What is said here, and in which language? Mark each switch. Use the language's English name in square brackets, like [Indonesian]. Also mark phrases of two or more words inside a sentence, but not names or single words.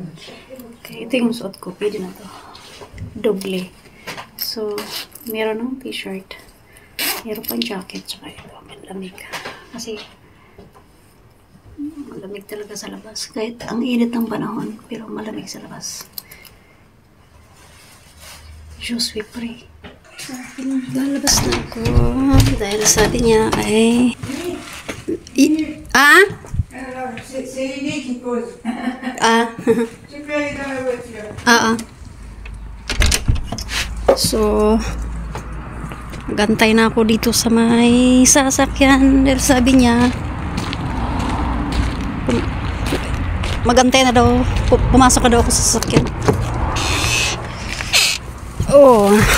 [Filipino] Okay, ito yung suot ko. Pwede na to. Doble. So, meron ng t-shirt. Meron pang jacket. Tsaka ito. Malamig. Kasi, malamig talaga sa labas. Kahit ang init ng panahon, pero malamig sa labas. [French] Je suis prêt. [Filipino] Lalabas na ako. Dahil sabi niya ay... [French] C'est Lily qui pose. Tu peux aller dans la voiture. [Filipino] So, gantay na ako dito sa may sasakyan. Dahil sabi niya, magantay na daw. Pumasok na daw ako sa sasakyan. Oh.